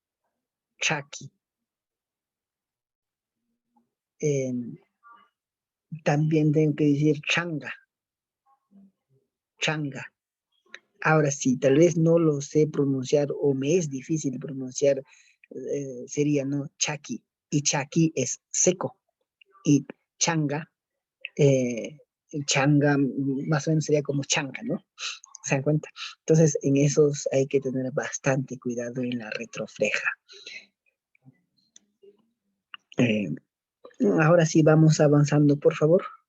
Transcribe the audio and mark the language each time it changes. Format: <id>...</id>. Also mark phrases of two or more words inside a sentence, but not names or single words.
<es>También tengo que decir changa. Ahora sí, tal vez no lo sé pronunciar o me es difícil pronunciar, sería, ¿no? Chaki. Y chaki es seco. Y changa, más o menos sería como changa, ¿no? ¿Se dan cuenta? Entonces, en esos hay que tener bastante cuidado en la retrofleja. Ahora sí, vamos avanzando, por favor.</es>